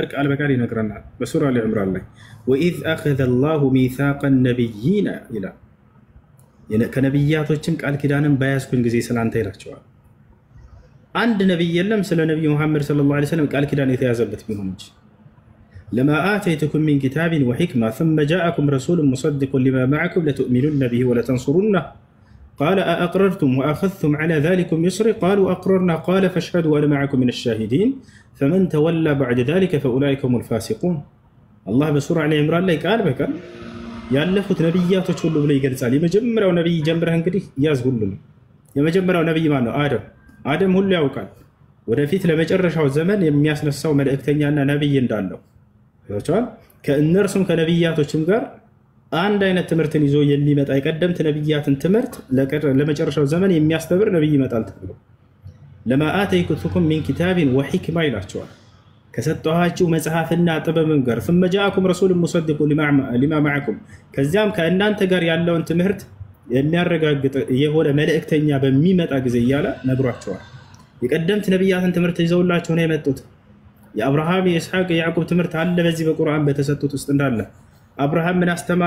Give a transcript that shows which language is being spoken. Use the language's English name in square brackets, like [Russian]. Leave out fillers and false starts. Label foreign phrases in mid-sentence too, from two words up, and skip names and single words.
[Amharic] ቃል በቃል ይነግረናል። በሱራ አሊ ኢምራን ላይ [Arabic] وإذ أخذ الله ميثاق النبيين [Amharic] ይላል። ከነቢያቶችም ቃል ኪዳንን በያዝኩኝ ጊዜ ስላንተ ይላቸዋል። አንድ ነቢይ የለም ስለ ነብዩ መሐመድ ሰለላሁ ዐለይሂ ወሰለም ቃል ኪዳን የተያዘበት ቢሆን እንጂ [Arabic] لما آتيتكم من كتاب وحكمة ثم جاءكم رسول مصدق لما معكم لتؤمنن به ولتنصرنه قال أأقررتم وأخذتم على ذلكم يسري قالوا أقررنا قال فاشهدوا وأنا معكم من الشاهدين فمن تولى بعد ذلك فأولئك هم الفاسقون. الله بسورة علي عمران [Amharic] ላይ ቃል በቃል ያለፉት ነብያቶች ሁሉ ብሎ ይገልጻል። የመጀመሪያው ነብይ ጀምረህ እንግዲህ ያዝ ሁሉ ነው። የመጀመሪያው ነብይ ማን ነው? አደም ሁሉ ያውቃል ወደፊት ለመጨረሻው ዘመን የሚያስነሳው መልእክተኛና ነብይ እንዳለው ይወጣል። ከእነርሱም ከነብያቶችም ጋር አንድ አይነት ትምህርትን ይዞ የሚመጣ የቀደምት ነብያትን ትምህርት ለመጨረሻው ዘመን የሚያስተምር ነብይ ይመጣል ተብሎ [Arabic] لما آتيتكم من كتاب وحكمة [Amharic] ይላቸዋል። ከሰጠኋችሁ መጽሐፍና ጥበብም ጋር [Arabic] ثم جاءكم رسول مصدق لما معكم [Amharic] ከዚያም ከእናንተ ጋር ያለውን ትምህርት የሚያረጋግጥ የሆነ መልእክተኛ በሚመጣ ጊዜ እያለ ነግሯቸዋል። የቀደምት ነብያትን ትምህርት ይዘውላቸው ነው የመጡት። የአብርሃም የኢስሐቅ የያዕቆብ ትምህርት አለ በዚህ በቁርአን በተሰጡት ውስጥ እንዳለ አብርሃም ምን አስተማረ?